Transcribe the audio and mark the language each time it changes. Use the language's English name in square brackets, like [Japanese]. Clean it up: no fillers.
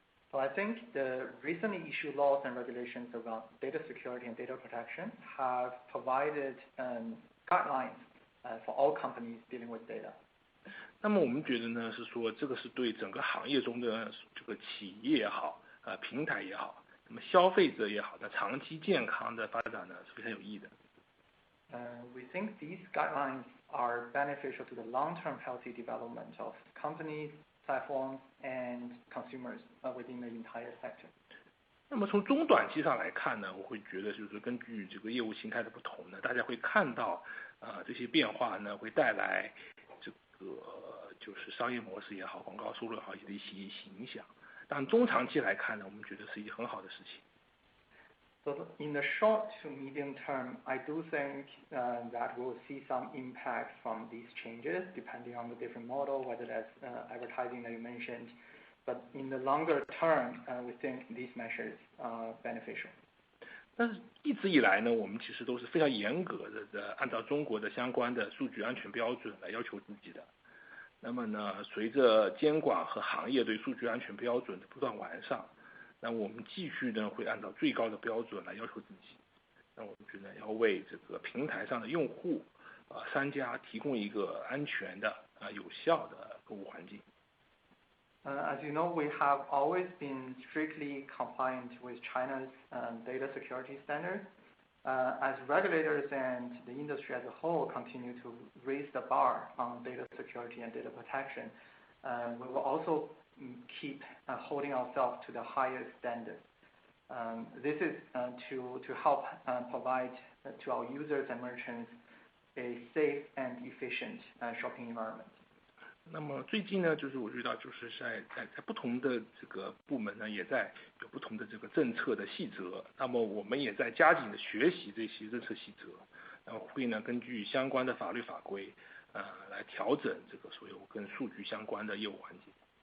[English] So I think the recently issued laws and regulations around data security and data protection have provided guidelines for all companies dealing with data. [Chinese] 那么我们觉得呢，是说这个是对整个行业中的这个企业也好，平台也好，那么消费者也好的长期健康的发展呢是非常有益的。 [English] We think these guidelines are beneficial to the long-term healthy development of companies, platforms, and consumers within the entire sector. [Chinese] 那么从中短期上来看呢，我会觉得就是根据这个业务形态的不同呢，大家会看到这些变化呢会带来这个就是商业模式也好，广告收入也好的一些影响。但中长期来看呢，我们觉得是一件很好的事情。 [English] So in the short to medium term, I do think that we'll see some impact from these changes depending on the different model, whether that's advertising that you mentioned. But in the longer term, we think these measures are beneficial. [Chinese] 但是一直以来呢，我们其实都是非常严格的按照中国的相关的数据安全标准来要求自己的。那么呢，随着监管和行业对数据安全标准的不断完善，那我们继续呢会按照最高的标准来要求自己。那我们觉得要为这个平台上的用户商家提供一个安全的有效的购物环境。 [English] As you know, we have always been strictly compliant with China's data security standards. As regulators and the industry as a whole continue to raise the bar on data security and data protection, we will also keep holding ourselves to the highest standards. This is to help provide to our users and merchants a safe and efficient shopping environment. [Chinese] 那么最近呢，就是我知道，就是在不同的这个部门呢，也在有不同的这个政策的细则。那么我们也在加紧的学习这些政策细则，然后会呢根据相关的法律法规，来调整这个所有跟数据相关的业务环境。